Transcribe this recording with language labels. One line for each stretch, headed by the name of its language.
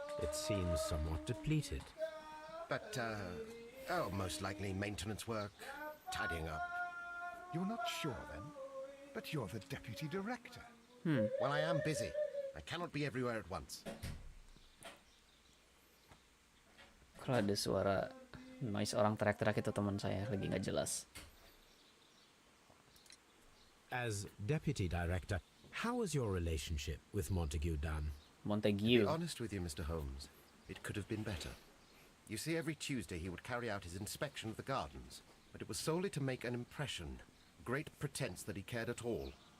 English: It seems somewhat depleted. But, most likely maintenance work, tidying up. You're not sure then? But you're the deputy director. Well, I am busy. I cannot be everywhere at once.
Indonesian: Kalau ada suara noise orang teriak-teriak itu teman saya lagi nggak jelas.
English: As deputy director, how was your relationship with Montague Dunn? Montague. To be honest with you, Mr. Holmes, it could have been better. You see, every Tuesday he would carry out his inspection of the gardens, but it was solely to make an impression, great pretense that he cared at all.